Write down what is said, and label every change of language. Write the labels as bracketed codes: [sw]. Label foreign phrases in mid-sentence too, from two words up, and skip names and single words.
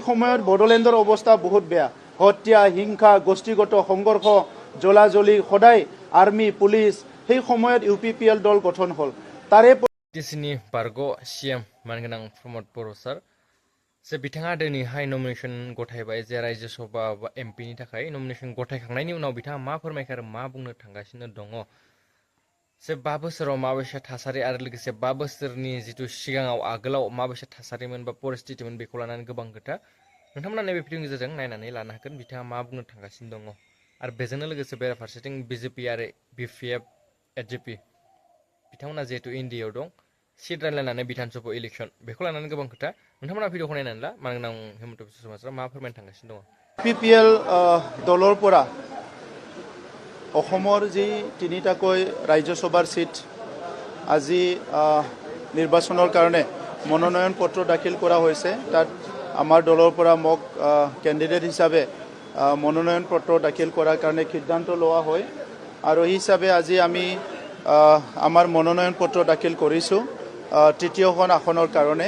[as] সময়ত বড়োলেণ্ডৰ অৱস্থা বহুত বেয়া। হত্যা, হিংসা, গোষ্ঠীগত সংঘৰ্ষ, জ্বলাজ্বলি, সদায় আৰ্মি, পুলিচ। সেই সময়ত UPPL দল গঠন হ'ল। তাৰে [brx] টিচিनि बारग' CM मानगोनां प्रमद बर' सार जे बिथाङा दिनैहाय नमिनेसन गथायबाय जे रायजो सभा बा MP नि थाखाय नमिनेसन गथायखांनायनि उनाव बिथाङा मा फोरमायखो आरो मा बुंनो थांगासिनो दङ जे 5 बोसोराव माबायसा थासारि आरो लोगोसे 5 बोसोरनि जिथु सिगाङाव आगोलाव माबायसा थासारिमोन बा परिस्थितिमोन बेखौ लानानै गोबां खोथा नोंथांमोना नैबे भिडिअनि गेजेरजों नायनानै लानो हागोन बिथाङा मा बुंनो थांगासिनो दङ आरो बेजोंनो लोगोसे बेराफारसेथिं BJP आरो BPF AJP बिथांमोना जिहेतु इन्डियायाव दं सीट रानलायनानै बिधानसभा इलेक्शन बेखौ लानानै गोबां खोथा नोंथांमोना भिडिअखौ नायनानै ला मानोना हेमन्त बिश्व शर्माया मा फोरमायनो थांगासिनो दङ [as] UPPL দলৰ পৰা অসমৰ যি তিনিটাকৈ ৰাজ্যসভাৰ সিট আজি নিৰ্বাচনৰ কাৰণে মনোনয়ন পত্ৰ দাখিল কৰা হৈছে। তাত আমাৰ দলৰ পৰা মোক কেণ্ডিডেট হিচাপে মনোনয়ন পত্ৰ দাখিল কৰাৰ কাৰণে সিদ্ধান্ত লোৱা হয় আৰু এই হিচাপে আজি আমি আমাৰ মনোনয়ন পত্ৰ দাখিল কৰিছোঁ তৃতীয়খন আসনৰ কাৰণে।